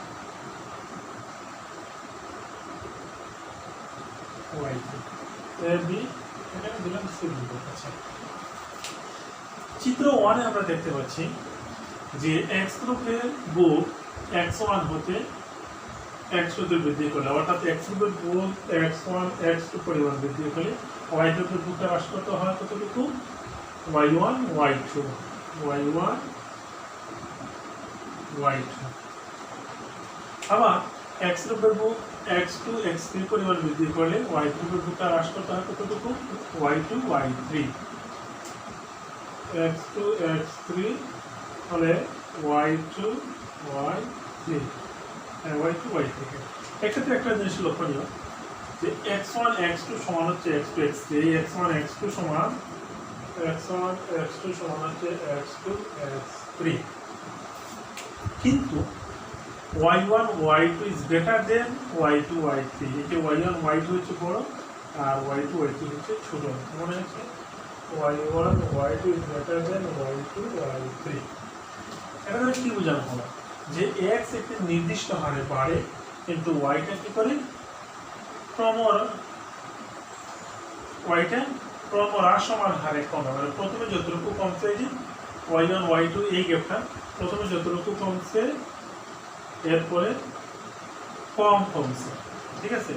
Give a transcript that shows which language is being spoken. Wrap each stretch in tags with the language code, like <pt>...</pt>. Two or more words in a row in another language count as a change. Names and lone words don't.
<bn>b এখানে দিলাম c আচ্ছা চিত্র 1 এ আমরা দেখতে পাচ্ছি যে x দ্রব্যের ভোগ x1 হতে x2 তে বৃদ্ধি করলে অর্থাৎ x দ্রব্যের ভোগ x1 x2 পরিমাণ বৃদ্ধি করলে y দ্রব্যের ভোগটা হ্রাস করতে হয় কতটুকু y1 y2 y1 y2 আবার এক্স এর উপর x2 x3 পরিমাণ বৃদ্ধি করলে y2 এর উপরটা হ্রাস করতে হয় কতটুকু, y2 y3, x2 x3 হলে y2 y3, y2 y3। এক্ষেত্রে একটা জিনিস লক্ষণীয় যে x1 x2 সমান হচ্ছে x2 x3, এই x1 x2 সমান হচ্ছে x2 x3, কিন্তু y1 y2</bn> <en>is greater than</en> <bn>y2 y3, এতে y1 y2 হচ্ছে বড় আর y2 y3 হচ্ছে ছোট। মনে হচ্ছে y1 y2</bn> <en>is greater than</en> <bn>y2 y3। এটা দ্বারা কি বোঝানো হলো যে x একটি নির্দিষ্ট হারে বাড়ে কিন্তু y-টা কি করে ক্রমহ্রাসমান হারে কমে। মানে প্রথমে যতটুকু কমছে যে y1 y2 এই গ্যাপটা প্রথমে যতটুকু কমছে এরপরে কম কমছে, ঠিক আছে।</bn>